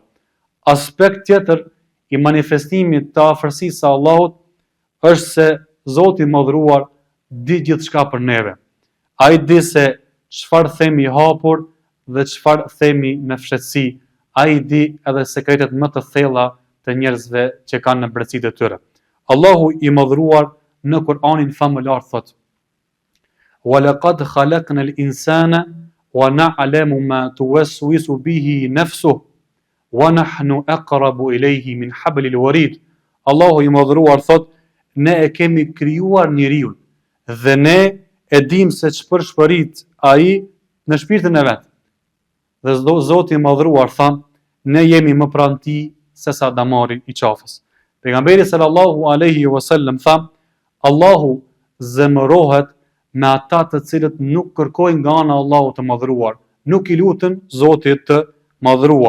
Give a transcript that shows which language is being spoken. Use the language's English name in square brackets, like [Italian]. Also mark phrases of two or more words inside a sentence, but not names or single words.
[Albanian] Aspekt tjetër I manifestimit të afërsisë së Allahut është se Zoti I madhëruar di gjithçka për neve. Ai di se çfarë themi I hapur dhe çfarë themi me fshehtësi. Ai di edhe sekretet më të thella të njerëzve që kanë në brendësitë e tyre. Allahu I madhëruar në Kur'anin famëlar thot: [Arabic] "ولقد خلقنا الإنسان ونعلم ما توسوس به نفسه ونحن أقرب إليه من حبل الوريد." [Albanian] Allahu I madhëruar thot: ne e kemi krijuar njeriu dhe ne e dim se ç'përshpërit ai në shpirtin e vet. Dhe Zoti I madhëruar tha: ne jemi më pranë tij se sa damari I qafës. Pejgamberi [Arabic] صلى الله عليه وسلم [Albanian] tha: Allahu zemërohet me ata të cilët nuk kërkojnë nga ana Allahut të madhëruar, nuk I lutën Zotit të madhëruar.